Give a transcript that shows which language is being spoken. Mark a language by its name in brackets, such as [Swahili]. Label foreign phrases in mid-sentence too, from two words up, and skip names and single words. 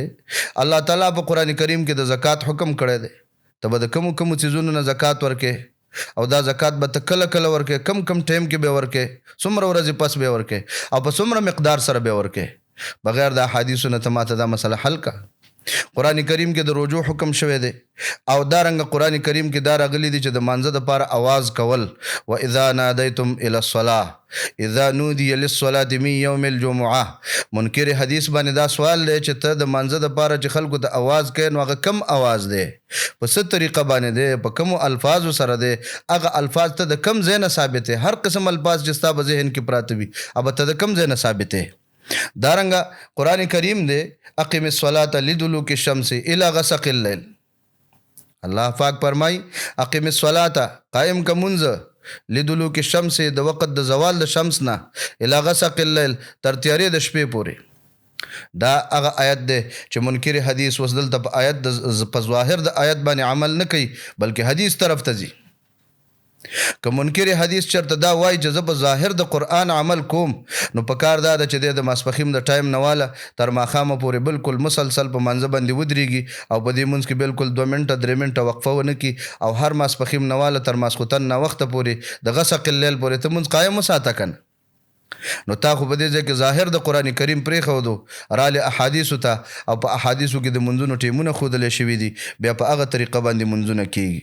[Pashto] الله تعالی په قرآن کریم کې د زکات حکم کړی دی ته به د کومو څیزونو نه زکات ورکې او دا زکات به ته کله کله ورکې کم ټیم کې به ورکې څومره ورځې پس به ورکې او په څومره مقدار سره به ورکې بغیر د احادیثو نه ته ماته دا مسله حل کا. قرآن کریم کې د رجوع حکم شوی دی او دا رنګه قرآن کریم کې دا راغلی دی چې د مانځه دپاره آواز کول [Arabic] و اذا نادیتم الی الصلاة اذا نودی للصلاة من یوم الجمعه [Pashto] منکر حدیث باندې دا سوال دی چې ته د مانځه دپاره چې خلکو ته آواز کوي نو هغه کم آواز دی په څه طریقه باندې دی په کومو الفاظو سره دی هغه الفاظ ته د کم ځای نه ثابت دی هر قسم الفاظ چې ستا په ذهن کې پراته وي هغه ته د کم ځای نه ثابت دی. دارنګه قرآن کریم دی [Arabic] اقیم الصلاة لدلوک الشمس الى غسق الليل [Pashto] الله پاک فرمای [Arabic] اقیم الصلاة [Pashto] قائم کا منځ [Arabic] لدلوک الشمس [Pashto] د وقت د زوال د شمس نه [Arabic] الى غسق الليل [Pashto] تر تیارې د شپې پورې دا هغه آیت دی چې منکر حدیث وس دلته په آیت په ظاهر د آیت باندې عمل نه کوي بلکې حدیث طرف ته ځي. که منکر حدیث چرته دا وایي چې زه په ظاهر د قرآن عمل کوم نو په کار دا ده چې د ماسپښین د ټایم نه واله تر ماښامه پورې بالکل مسلسل په منځه باندې ودرېږي او په دې منځ کې بالکل 2 منټه 3 منټه وقفه ونه کړي او هر ماسپښین نه واله تر ماسخوتن نه وخته پورې د [Arabic] غسق الليل [Pashto] پورې ته منځ قایم وساته کنه نو تا خو په دې ځای کې ظاهر د قرآن کریم پرېښودو راله احادیثو ته او په احادیثو کې د منځونو ټیمونه ښودلی شوي دي بیا په هغه طریقه باندې منځونه کېږي.